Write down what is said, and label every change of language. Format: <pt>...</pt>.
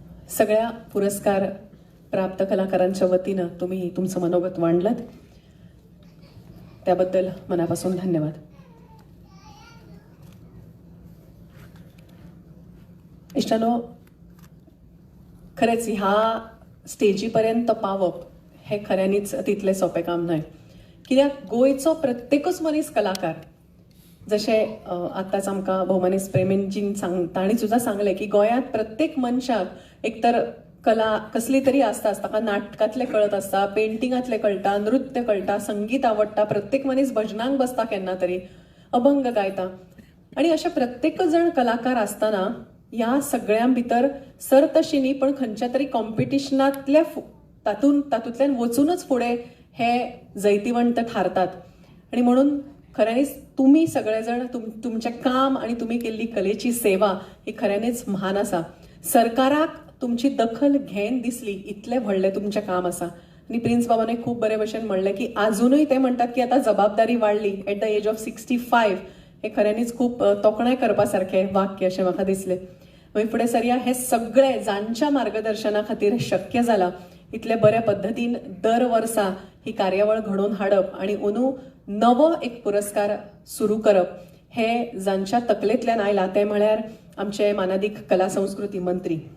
<mr>सगळ्या पुरस्कार प्राप्त कलाकारांच्या वतीनं तुम्ही तुमचं मनोगत मांडलं, त्याबद्दल मनापासून धन्यवाद.</mr> <gom>इष्टांनो, खरेच ह्या स्टेजीपर्यंत पावप हे खऱ्यानीच तितले सोपे काम नाही. कित्याक गोंयचो प्रत्येकच मनीस कलाकार. जशे आताच आमकां भौमानीस प्रेमींजीन तांणी सुद्दां सांगलें की गोंयांत प्रत्येक मनशाक एकतर कला कसली तरी आसताच. ताका नाटकांतले कळत आसता, पेंटिंगांतले कळटा, नृत्य कळटा, संगीत आवडटा. प्रत्येक मनीस भजनांक बसता केन्ना तरी, अभंग गायता. आणि अशे प्रत्येक जण कलाकार आसतना ह्या सगळ्यां भितर सर्तशिनी पण खंयच्या तरी कॉम्पिटिशनांतल्या तातूंतल्यान वचूनच फुडें हे जैतिवंत थारतात. आणि म्हणून खऱ्यांनीच तुम्ही सगळेजण तुमचें काम आणि तुम्ही केल्ली कलेची सेवा ही खऱ्यांनीच महान आसा. सरकाराक तुमची दखल घेन दिसली इतलें व्हडलें तुमचें काम आसा. आणि प्रिन्स बाबाने खूब बरे भशेन म्हणलें की अजूनय ते म्हणटात की आतां जबाबदारी वाडली</gom> <en>At the age of 65.</en> <gom>हे खऱ्यांनीच खूब तोखणाय करपा सारखें वाक्य अशें म्हाका दिसलें. मागीर फुडें सरया हे सगळे जांच्या मार्गदर्शना खातीर शक्य जालां इतले बऱ्या पद्दतीन दर वर्सा ही कार्यावळ घडोवन हाडप आणि अंदू नवो एक पुरस्कार सुरू करप हे जांच्या तकलेंतल्यान आयला ते म्हळ्यार आमचे मानादीक कला संस्कृती मंत्री.</gom>